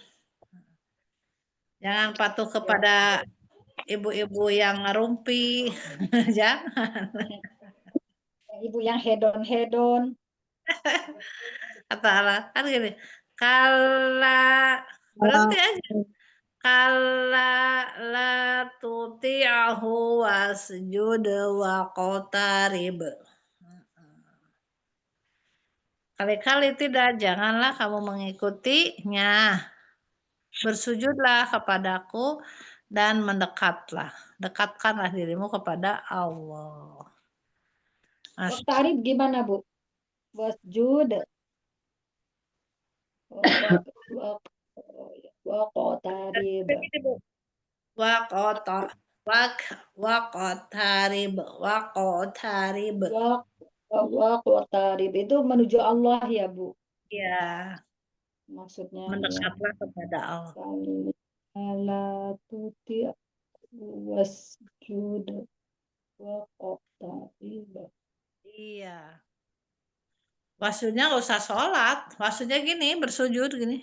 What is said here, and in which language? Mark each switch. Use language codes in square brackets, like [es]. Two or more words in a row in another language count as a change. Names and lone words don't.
[id] Jangan patuh kepada ibu-ibu yang ngerumpi. Jangan. Ibu yang hedon-hedon. Kata Allah kan gini, kala berhenti aja. [ar] كلا لا تطعه واسجد واقترب. [id] Kali-kali tidak, janganlah kamu mengikutinya. Bersujudlah kepadaku dan mendekatlah. Dekatkanlah dirimu kepada Allah. Waqtarib gimana, Bu? Wasjud. Waqtarib. Waqtarib. Waqtarib itu menuju Allah ya, Bu. Ya, Maksudnya mendekatlah kepada Allah. [ar] ألا تطع واسجد واقترب. [id] Iya. Wasjudnya nggak usah sholat. Wasjudnya gini, bersujud gini.